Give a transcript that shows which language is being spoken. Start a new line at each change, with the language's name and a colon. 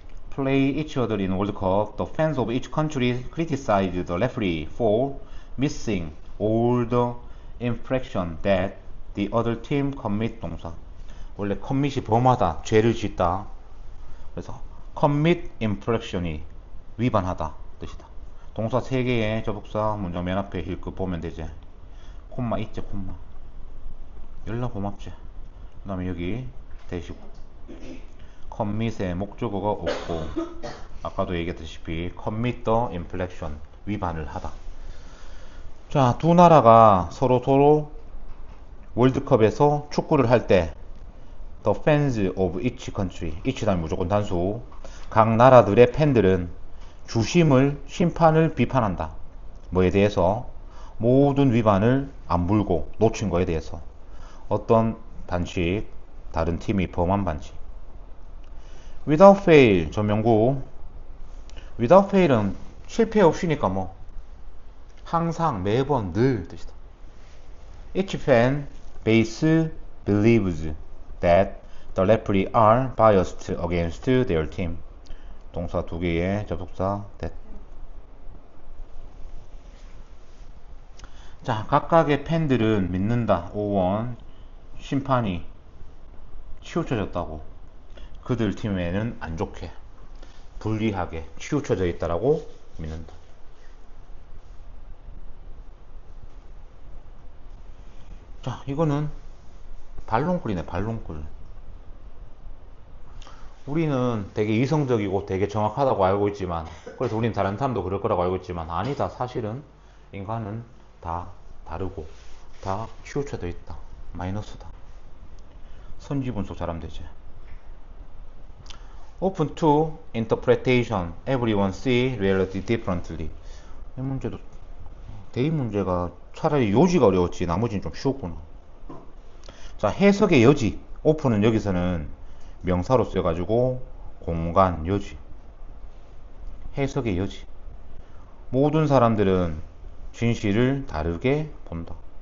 English: Play each other in World Cup. The fans of each country criticize the referee for missing all the infraction that the other team commit.
Korean: 동사. 원래 commit이 범하다, 죄를 짓다. 그래서
English: commit infraction
Korean: 이 위반하다 뜻이다. 동사 3개의 접속사 문장 맨 앞에 힐끗 보면 되지. 콤마 있지, 콤마. 열나 고맙지. 그 다음에 여기 대시고. 커밋의 목적어가 없고, 아까도 얘기했다시피
English: commit the infraction,
Korean: 위반을 하다. 자, 두 나라가 서로 월드컵에서 축구를 할 때
English: the fans of each country,
Korean: each 다음에 무조건 단수. 각 나라들의 팬들은 심판을 비판한다. 뭐에 대해서? 모든 위반을 안 물고 놓친 거에 대해서. 어떤 반칙, 다른 팀이 범한 반칙.
English: without fail, 전명구. without fail
Korean: 은 실패 없이니까 뭐 항상, 매번, 늘 뜻이다.
English: Each fan base believes that the referee are biased against their team.
Korean: 동사 두 개의 접속사 that. 자, 각각의 팬들은 믿는다. 5원 심판이 치우쳐졌다고. 그들 팀에는 안 좋게, 불리하게 치우쳐져 있다라고 믿는다. 자, 이거는 반론글이네, 반론글. 우리는 되게 이성적이고 되게 정확하다고 알고 있지만, 그래서 우리는 다른 사람도 그럴 거라고 알고 있지만, 아니다. 사실은 인간은 다 다르고 다 치우쳐져 있다. 마이너스다. 선지분석 잘하면 되지.
English: Open to interpretation. Everyone see reality differently.
Korean: 이 문제도 대입 문제가 차라리 요지가 어려웠지 나머지는 좀 쉬웠구나. 자, 해석의 여지. 오픈은 여기서는 명사로 쓰여가지고 공간, 여지. 해석의 여지. 모든 사람들은 진실을 다르게 본다.